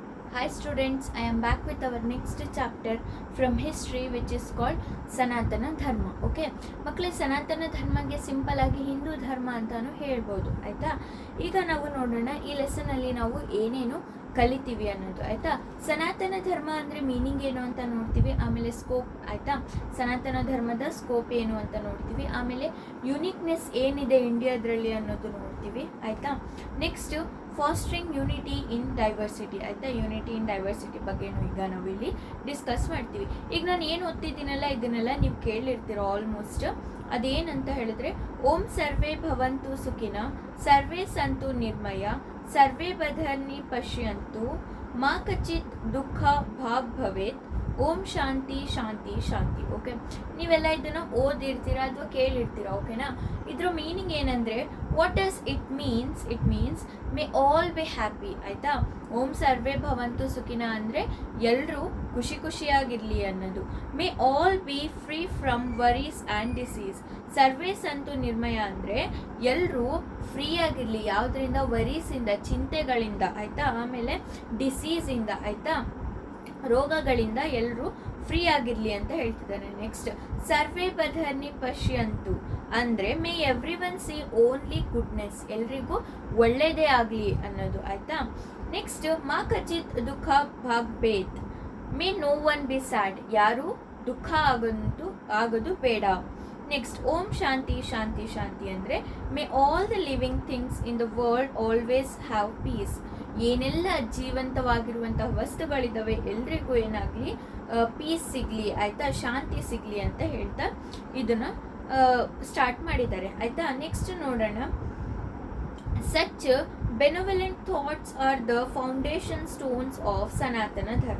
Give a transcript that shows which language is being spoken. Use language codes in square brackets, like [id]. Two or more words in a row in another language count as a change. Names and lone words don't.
[en] Hi students, I am back with our next chapter from history which is called ಸನಾತನ ಧರ್ಮ. [kn] ಓಕೆ ಮಕ್ಕಳೇ, ಸನಾತನ ಧರ್ಮಗೆ ಸಿಂಪಲ್ ಆಗಿ ಹಿಂದೂ ಧರ್ಮ ಅಂತಾನು ಹೇಳ್ಬೋದು. ಆಯ್ತಾ, ಈಗ ನಾವು ನೋಡೋಣ ಈ ಲೆಸನ್ ಅಲ್ಲಿ ನಾವು ಏನೇನು ಕಲಿತೀವಿ ಅನ್ನೋದು. ಆಯ್ತಾ, ಸನಾತನ ಧರ್ಮ ಅಂದ್ರೆ ಮೀನಿಂಗ್ ಏನು ಅಂತ ನೋಡ್ತೀವಿ, ಆಮೇಲೆ ಸ್ಕೋಪ್. ಆಯ್ತಾ, ಸನಾತನ ಧರ್ಮದ ಸ್ಕೋಪ್ ಏನು ಅಂತ ನೋಡ್ತೀವಿ, ಆಮೇಲೆ ಯುನಿಕ್ನೆಸ್ ಏನಿದೆ ಇಂಡಿಯಾದ್ರಲ್ಲಿ ಅನ್ನೋದು ನೋಡ್ತೀವಿ. [en] ಆಯ್ತಾ, next fostering unity in diversity. [kn] ಆಯ್ತಾ, [en] unity in diversity [kn] ಬಗ್ಗೆನೂ ಈಗ ನಾವು ಇಲ್ಲಿ ಡಿಸ್ಕಸ್ ಮಾಡ್ತೀವಿ. ಈಗ ನಾನು ಏನು ಓದ್ತಿದ್ದೀನಲ್ಲ ಇದನ್ನೆಲ್ಲ ನೀವು ಕೇಳಿರ್ತೀರೋ ಆಲ್ಮೋಸ್ಟ್. ಅದೇನಂತ ಹೇಳಿದ್ರೆ, [sa] ಓಂ ಸರ್ವೇ ಭವಂತು ಸುಖಿನ, ಸರ್ವೇ ಸಂತು ನಿರ್ಮಯ, ಸರ್ವೇ ಬಧರ್ನಿ ಪಶ್ಯಂತು, ಮಾ ಕಚಿತ್ ದುಃಖ ಭಾಗ್ ಭವೇತ್, ಓಂ ಶಾಂತಿ ಶಾಂತಿ ಶಾಂತಿ. [kn] ಓಕೆ, ನೀವೆಲ್ಲ ಇದನ್ನ ಓದಿರ್ತೀರಾ ಅಥವಾ ಕೇಳಿರ್ತೀರಾ. ಓಕೆನಾ, ಇದ್ರ ಮೀನಿಂಗ್ ಏನಂದ್ರೆ, [en] what does it means? it means may all be happy. [kn] ಆಯ್ತಾ, [sa] ಓಂ ಸರ್ವೇ ಭವಂತು ಸುಖಿನ [kn] ಅಂದ್ರೆ ಎಲ್ಲರೂ ಖುಷಿ ಖುಷಿಯಾಗಿರ್ಲಿ ಅನ್ನೋದು. [en] may all be free from worries and diseases. [sa] ಸರ್ವೇ ಸಂತು ನಿರ್ಮಯ [kn] ಅಂದ್ರೆ ಎಲ್ಲರೂ ಫ್ರೀ ಆಗಿರ್ಲಿ, ಯಾವುದರಿಂದ? ವರೀಸಿಂದ, ಚಿಂತೆಗಳಿಂದ. ಆಯ್ತಾ, ಆಮೇಲೆ ಡಿಸೀಸಿಂದ, ಆಯ್ತಾ, ರೋಗಗಳಿಂದ ಎಲ್ಲರೂ ಫ್ರೀ ಆಗಿರ್ಲಿ ಅಂತ ಹೇಳ್ತಿದ್ದಾರೆ. [en] ನೆಕ್ಸ್ಟ್, [sa] ಸರ್ವೇ ಬಧರ್ನಿ ಪಶ್ಯಂತು [en] ಅಂದ್ರೆ may every one see only goodness, [kn] ಎಲ್ರಿಗೂ ಒಳ್ಳೇದೇ ಆಗಲಿ ಅನ್ನೋದು. [en] ಆಯ್ತಾ, ನೆಕ್ಸ್ಟ್, [sa] ಮಾ ಕಚಿತ್ ದುಃಖ ಭಾಗ್ ಬೇತ್, [en] may no one be sad, [kn] ಯಾರು ದುಃಖ ಆಗೋದು ಬೇಡ. [en] ನೆಕ್ಸ್ಟ್, [sa] ಓಂ ಶಾಂತಿ ಶಾಂತಿ ಶಾಂತಿ [en] ಅಂದರೆ may all the living things in the world always have peace. [kn] ಏನೆಲ್ಲ ಜೀವಂತವಾಗಿರುವಂತಹ ವಸ್ತುಗಳಿದ್ದಾವೆ ಎಲ್ರಿಗೂ ಏನಾಗಲಿ ಪೀಸ್ ಸಿಗಲಿ, ಆಯಿತಾ, ಶಾಂತಿ ಸಿಗಲಿ ಅಂತ ಹೇಳ್ತಾ ಇದನ್ನು ಸ್ಟಾರ್ಟ್ ಮಾಡಿದ್ದಾರೆ. ಆಯಿತಾ, ನೆಕ್ಸ್ಟ್ ನೋಡೋಣ. [en] such benevolent thoughts are the foundation stones of ಸನಾತನ ಧರ್ಮ.